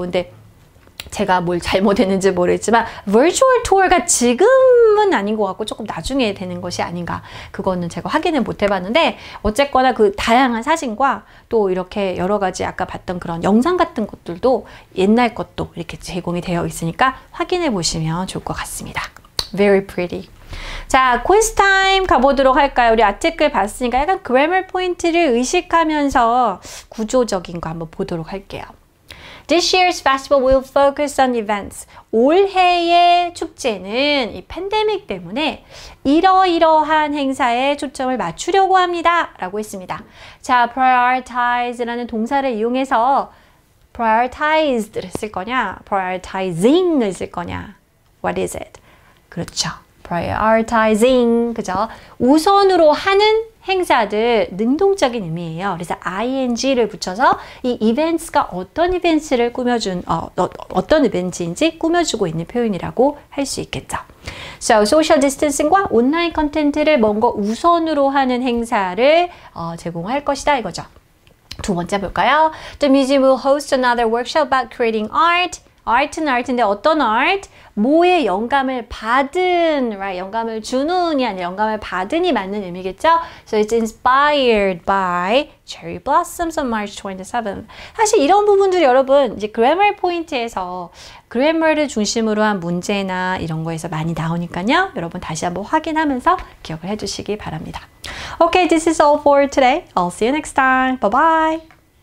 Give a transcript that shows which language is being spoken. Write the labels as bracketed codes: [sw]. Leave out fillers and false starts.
[ko] 근데 제가 뭘 잘못했는지 모르겠지만 virtual tour가 지금은 아닌 것 같고 조금 나중에 되는 것이 아닌가, 그거는 제가 확인을 못 해봤는데 어쨌거나 그 다양한 사진과 또 이렇게 여러 가지 아까 봤던 그런 영상 같은 것들도 옛날 것도 이렇게 제공이 되어 있으니까 확인해 보시면 좋을 것 같습니다. [en] Very pretty. [ko] 자, quiz time 가보도록 할까요? 우리 아티클 봤으니까 약간 grammar 포인트를 의식하면서 구조적인 거 한번 보도록 할게요. [en] This year's festival will focus on events. [ko] 올해의 축제는 이 팬데믹 때문에 이러이러한 행사에 초점을 맞추려고 합니다. 라고 했습니다. 자, prioritize라는 동사를 이용해서 prioritized를 쓸 거냐, prioritizing을 쓸 거냐. [en] What is it? [ko] 그렇죠. [en] prioritizing. [ko] 그죠? 우선으로 하는 행사들, 능동적인 의미예요. 그래서 ing를 붙여서 이 events가 어떤 이벤트를 꾸며준, 어떤 이벤트인지 꾸며주고 있는 표현이라고 할 수 있겠죠. So, social distancing과 온라인 컨텐츠를 먼저 우선으로 하는 행사를 제공할 것이다 이거죠. 두 번째 볼까요? The museum will host another workshop about creating art. art는 art인데 어떤 art? 뭐에 영감을 받은, right? 영감을 주는이 아니라 영감을 받은이 맞는 의미겠죠? [en] So it's inspired by cherry blossoms on March 27th. [ko] 사실 이런 부분들이 여러분 이제 grammar 포인트에서 grammar를 중심으로 한 문제나 이런 거에서 많이 나오니까요. 여러분 다시 한번 확인하면서 기억을 해주시기 바랍니다. [en] Okay, this is all for today. I'll see you next time. Bye bye.